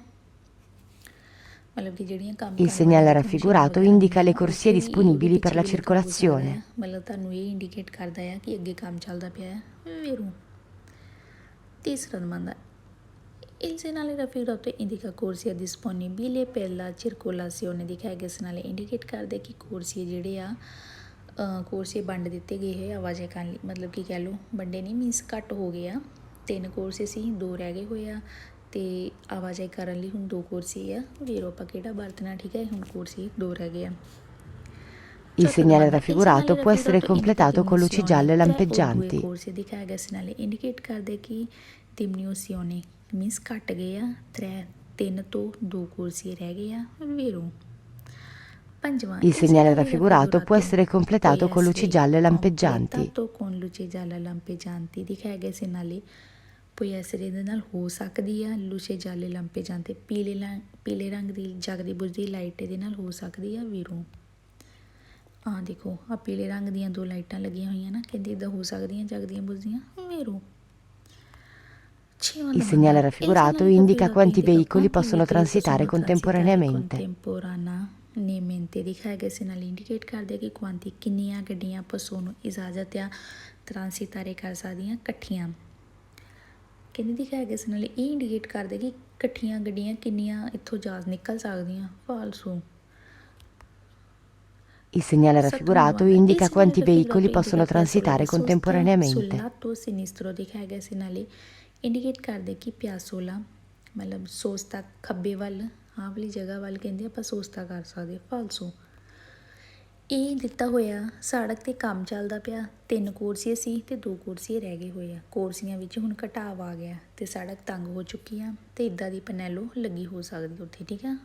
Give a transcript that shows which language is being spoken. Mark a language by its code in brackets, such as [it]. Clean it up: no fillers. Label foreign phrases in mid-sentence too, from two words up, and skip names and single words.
[pa] ਮਤਲਬ ਕਿ ਜਿਹੜੀਆਂ ਕੰਮ [it] Il [pa] ਕਰਨ [it] segnale [pa] ਵਾਲੀਆਂ [it] raffigurato [pa] ਮਸ਼ੀਨਾਂ [it] indica le [pa] ਵਗੈਰਾ [it] corsie [pa] ਹੁੰਦੀਆਂ ਨਾ, [it] disponibili [pa] ਉਹਦੇ [it] per la [pa] ਪਿੱਛੇ ਵੀ ਲਿਖਾ ਹੋ ਸਕਦਾ [it] circolazione. [pa] ਹੈ। ਮਤਲਬ ਤੁਹਾਨੂੰ ਇਹ ਇੰਡੀਕੇਟ ਕਰਦਾ ਹੈ ਕਿ ਅੱਗੇ ਕੰਮ ਚੱਲਦਾ ਪਿਆ ਹੈ। ਵੇਰੋ ਤੀਸਰਾ ਨੰਬਰ [it] il segnale raffigurato indica corsie disponibili per la circolazione [pa] ਦਿਖਾਇਆ ਗਿਆ ਇਸ ਨਾਲ ਇੰਡੀਕੇਟ ਕਰਦੇ ਕਿ ਕੋਰਸੀਏ ਜਿਹੜੇ ਆ ਕੋਰਸੀਏ ਵੰਡ ਦਿੱਤੇ ਗਏ ਹੋਏ ਆਵਾਜਾਈ ਕਰਨ ਲਈ। ਮਤਲਬ ਕਿ ਕਹਿ ਲਓ ਵੰਡੇ ਨਹੀਂ, ਮੀਨਸ ਘੱਟ ਹੋ ਗਏ ਆ। 3 ਕੋਰਸੇ ਸੀ, 2 ਰਹਿ ਗਏ ਹੋਏ ਆ ਅਤੇ ਆਵਾਜਾਈ ਕਰਨ ਲਈ ਹੁਣ 2 ਕੋਰਸੇ ਆ। ਵੇਰੋ ਆਪਾਂ ਕਿਹੜਾ ਵਰਤਣਾ, ਠੀਕ ਹੈ। ਹੁਣ ਕੋਰਸੇ 2 ਰਹਿ ਗਏ ਆ। [it] Il segnale raffigurato può essere completato con luci gialle lampeggianti. [pa] ਕੋਰਸੇ ਦਿਖਾਇਆ ਗਿਆ ਇਸ ਨਾਲ ਇੰਡੀਕੇਟ ਕਰਦੇ ਕਿ diminuzione ਮੀਨਸ ਘੱਟ ਗਏ ਆ। 3 ਤੋਂ 2 ਕੋਰਸੇ ਰਹਿ ਗਏ ਆ। ਵੇਰੋ ਪੰਜਵਾਂ [it] Il segnale raffigurato può essere completato con luci gialle lampeggianti. con luci gialle lampeggianti [pa] ਦਿਖਾਇਆ ਗਿਆ ਇਸ ਨਾਲ [it] poi essere [pa] ਦੇ ਨਾਲ ਹੋ ਸਕਦੀ ਆ। [it] luce gialle lampeggianti [pa] ਪੀਲੇ ਰੰਗ ਦੀ ਜਗਦੀ ਬੁਝਦੀ ਲਾਈਟ ਇਹਦੇ ਨਾਲ ਹੋ ਸਕਦੀ ਆ। ਵੀਰੋ ਆਹ ਦੇਖੋ ਆ ਪੀਲੇ ਰੰਗ ਦੀਆਂ 2 ਲਾਈਟਾਂ ਲੱਗੀਆਂ ਹੋਈਆਂ ਨਾ, ਕਹਿੰਦੇ ਇੱਦਾਂ ਹੋ ਸਕਦੀਆਂ ਜਗਦੀਆਂ ਬੁਝਦੀਆਂ। ਵੀਰੋ [it] Il segnale raffigurato indica quanti veicoli possono transitare contemporaneamente. [pa] contemporaneamente ਦਿਖਾਇਆ ਗਿਆ ਇਸ ਨਾਲ ਇੰਡੀਕੇਟ ਕਰਦੇ ਕਿ ਕੁਆਂਟੀ ਕਿੰਨੀਆਂ ਗੱਡੀਆਂ ਪਸੋਂ ਨੂੰ ਇਜਾਜ਼ਤ ਆ ਟਰਾਂਸਿਟਾਰੇ ਕਰ ਸਕਦੀਆਂ ਇਕੱਠੀਆਂ। ਕਹਿੰਦੇ ਦਿਖਾਇਆ ਗਿਆ ਇਸ ਨਾਲ ਇਹ ਇੰਡੀਕੇਟ ਕਰਦੇ ਕਿ ਇਕੱਠੀਆਂ ਗੱਡੀਆਂ ਕਿੰਨੀਆਂ ਇੱਥੋਂ ਜਾ ਨਿਕਲ ਸਕਦੀਆਂ। ਫਾਲਸੂ [it] Il segnale raffigurato indica quanti veicoli possono transitare contemporaneamente. sul lato sinistro [pa] ਦਿਖਾਇਆ ਗਿਆ ਇਸ ਨਾਲ ਇੰਡੀਕੇਟ ਕਰਦੇ ਕਿ ਪਿਆਸੋਲਾ ਮਤਲਬ ਸੋਸਤਾ ਖੱਬੇ ਵੱਲ ਆਹ ਵਾਲੀ ਜਗ੍ਹਾ ਵੱਲ ਕਹਿੰਦੇ ਆਪਾਂ ਸੋਸਤਾ ਕਰ ਸਕਦੇ। ਫਾਲਸੂ ਇਹ ਦਿੱਤਾ ਹੋਇਆ ਸੜਕ 'ਤੇ ਕੰਮ ਚੱਲਦਾ ਪਿਆ। 3 ਕੋਰਸੀਏ ਸੀ ਅਤੇ 2 ਕੋਰਸੀਏ ਰਹਿ ਗਏ ਹੋਏ ਆ। ਕੋਰਸੀਆਂ ਵਿੱਚ ਹੁਣ ਘਟਾਵ ਆ ਗਿਆ ਅਤੇ ਸੜਕ ਤੰਗ ਹੋ ਚੁੱਕੀ ਆ ਅਤੇ ਇੱਦਾਂ ਦੀ ਪਨੈਲੋ ਲੱਗੀ ਹੋ ਸਕਦੀ ਉੱਥੇ, ਠੀਕ ਆ।